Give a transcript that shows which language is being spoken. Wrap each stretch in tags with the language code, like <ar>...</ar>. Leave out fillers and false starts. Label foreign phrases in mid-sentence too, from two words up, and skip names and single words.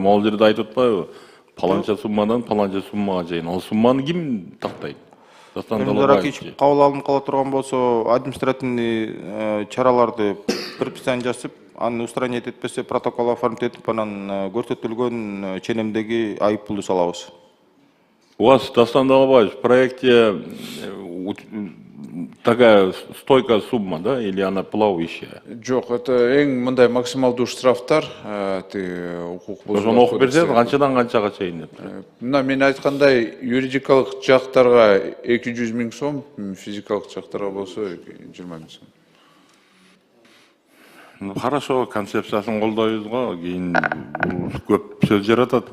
<ky>Могул жерде айтып атпайбы? Паланча суммадан паланча суммага чейин. Ал сумманы ким тактайт? Кабыл алынып кала турган болсо, административный чараларды предписание жазып, аны устранить этпесе,</ky> <ru>протокол оформить</ru> <ky>этип, анан көрсөтүлгөн ченемдеги айып пулду салабыз.</ky> <ru>У вас, Дастан Далабаевич, в проекте такая стойкая сумма, да, или она плавающая?</ru> <ky>Жок, это эң мындай максималдуу штрафтар, укук Ошону окуп берсеңиз, канчадан канчага чейин деп. Мына мен айткандай, юридикалык жактарга 200 000 сом, физикалык жактарга болсо 20 000 сом. Хорошо, концепциясын колдойбуз го, кийин көп сөз жаратат.</ky>